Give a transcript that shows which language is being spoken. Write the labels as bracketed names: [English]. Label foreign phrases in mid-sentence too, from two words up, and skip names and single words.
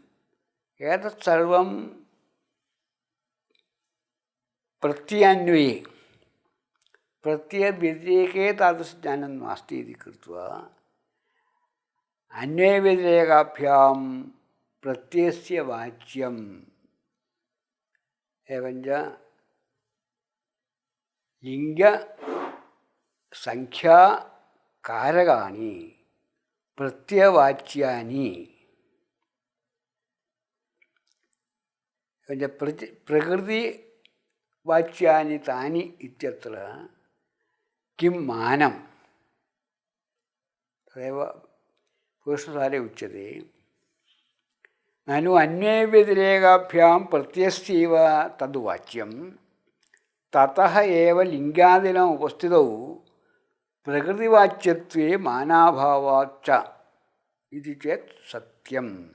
[Sanskrit] एतत् सर्वं प्रत्ययान्वये, प्रत्ययव्यतिरेके तादृशज्ञानं नास्ति इति कृत्वा अन्ये व्यतिरेकाभ्यां प्रत्ययस्य वाच्यम् एवञ्च लिङ्गसंख्याकारकाणि प्रत्ययवाच्यानि एवञ्च प्रकृतिवाच्यत्वे വാച്യാനി താനി ഇത്യത്ര കിം മാനം തദേവ പൂർവസാരെ ഉച്യത്തെ നനു അന്വേ വ്യതിരേകാഭ്യാം പ്രത്യസ്യൈവ തദ് വാച്യം തതഃ ഏവ ലിംഗാദിനം ഉപസ്ഥിതൗ പ്രകൃതിവാച്യത്വേ മാനാഭാവാച്ച ഇതി ചേത് സത്യം.